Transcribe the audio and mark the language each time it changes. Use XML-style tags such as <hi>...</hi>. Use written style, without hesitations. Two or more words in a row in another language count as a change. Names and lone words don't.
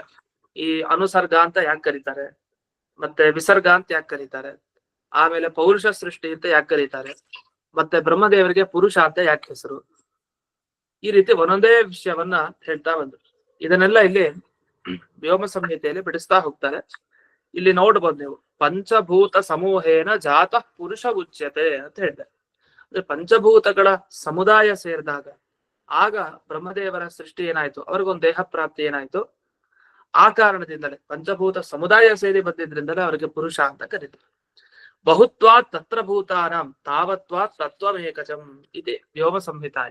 <kn>ಈ ಅನುಸರ್ಗ ಅಂತ ಯಾಕೆ ಕರೀತಾರೆ, ಮತ್ತೆ ವಿಸರ್ಗ ಅಂತ ಯಾಕೆ ಕರೀತಾರೆ, ಆಮೇಲೆ ಪೌರುಷ ಸೃಷ್ಟಿ ಅಂತ ಯಾಕೆ ಕರೀತಾರೆ, ಮತ್ತೆ ಬ್ರಹ್ಮದೇವರಿಗೆ ಪುರುಷ ಅಂತ ಯಾಕೆ ಹೆಸರು, ಈ ರೀತಿ ಒಂದೊಂದೇ ವಿಷಯವನ್ನ ಹೇಳ್ತಾ ಬಂದ್ರು. ಇದನ್ನೆಲ್ಲ ಇಲ್ಲಿ ವ್ಯೋಮ ಸಂಹಿತೆಯಲ್ಲಿ ಬಿಡಿಸ್ತಾ ಹೋಗ್ತಾರೆ. ಇಲ್ಲಿ ನೋಡ್ಬೋದು ನೀವು,</kn> <sa>ಪಂಚಭೂತ ಸಮೂಹೇನ ಜಾತಃ ಪುರುಷ ಉಚ್ಯತೆ</sa> <kn>ಅಂತ ಹೇಳಿದ್ದಾರೆ. ಅಂದ್ರೆ ಪಂಚಭೂತಗಳ ಸಮುದಾಯ ಸೇರಿದಾಗ ಆಗ ಬ್ರಹ್ಮದೇವರ ಸೃಷ್ಟಿ ಏನಾಯ್ತು, ಅವ್ರಿಗೊಂದು ದೇಹ ಪ್ರಾಪ್ತಿ ಏನಾಯ್ತು. ಆ ಕಾರಣದಿಂದಲೇ ಪಂಚಭೂತ ಸಮುದಾಯ ಸೇರಿ ಬಂದಿದ್ರಿಂದಲೇ ಅವರಿಗೆ ಪುರುಷ ಅಂತ ಕರೀತಾರೆ.</kn> <sa>ಬಹುತ್ವಾತ್ ತತ್ರ ಭೂತಾನಾಂ ತಾವತ್ವಾತ್ ತತ್ವಮೇಕಚಂ ಇದೆ ವ್ಯೋಮ ಸಂಹಿತಾಯ.</sa>